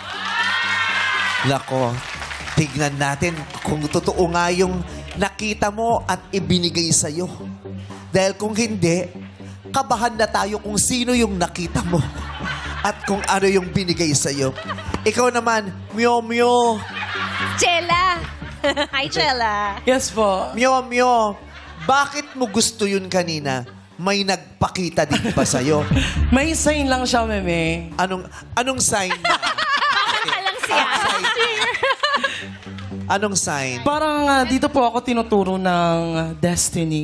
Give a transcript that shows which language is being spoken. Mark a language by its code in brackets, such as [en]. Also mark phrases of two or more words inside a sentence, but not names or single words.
[tl] Nako, tignan natin kung totoo nga yung nakita mo at ibinigay sa'yo. Dahil kung hindi, kabahan na tayo kung sino yung nakita mo at kung ano yung binigay sa'yo. Ikaw naman, Mio Mio. Chela. Hi, Chela. Yes po. Mio Mio, bakit mo gusto yun kanina? May nagpakita din ba sa'yo? May sign lang siya, meme. Anong sign na? Kanta lang siya. Anong sign? Parang dito po ako tinuturo ng destiny.